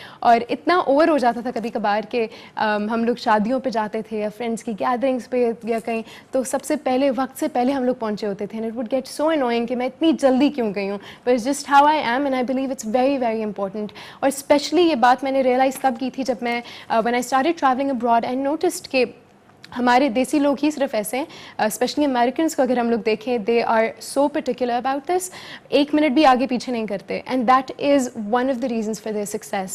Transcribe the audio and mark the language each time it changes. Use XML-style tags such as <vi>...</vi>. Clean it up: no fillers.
<ur>اور اتنا اوور ہو جاتا تھا کبھی کبھار کہ ہم لوگ شادیوں پہ جاتے تھے یا فرینڈس کی گیدرنگس پہ یا کہیں, تو سب سے پہلے وقت سے پہلے ہم لوگ پہنچے ہوتے تھے.</ur> <en>and it would get so annoying</en> <ur>کہ میں اتنی جلدی کیوں گئی ہوں.</ur> <en>but it's just how I am and I believe it's very very important.</en> <ur>اور اسپیشلی یہ بات میں نے ریئلائز کب کی تھی جب میں</ur> <en>when I started traveling abroad, I noticed</en> <ur>کہ ہمارے دیسی لوگ ہی صرف ایسے ہیں, اسپیشلی امیریکنس کو اگر ہم لوگ دیکھیں,</ur> <en>They are so particular about this.</en> <ur>ایک منٹ بھی آگے پیچھے نہیں کرتے,</ur> <en>And that is one of the reasons for their success.</en>